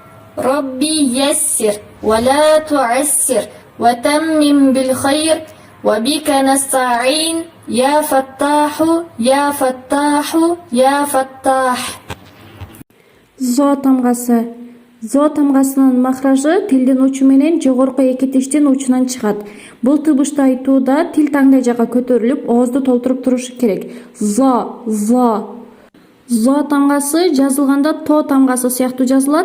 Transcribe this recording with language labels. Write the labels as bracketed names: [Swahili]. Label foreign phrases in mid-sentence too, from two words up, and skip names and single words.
[Arabic] ربي يسر ولا تعسر وتمم بالخير وبك نستعين يا فتاح يا فتاح يا فتاح. [Kyrgyz] Зо тамгасы. Зо тамгасынын махражы тилдин учу менен жогорку эки тиштин учунан чыгат. Бул тыбышты айтууда тил таңдай жакка көтөрүлүп, оозду толтуруп турушу керек. Зо, зо. Зо тамгасы жазылганда то тамгасы сыяктуу жазылат.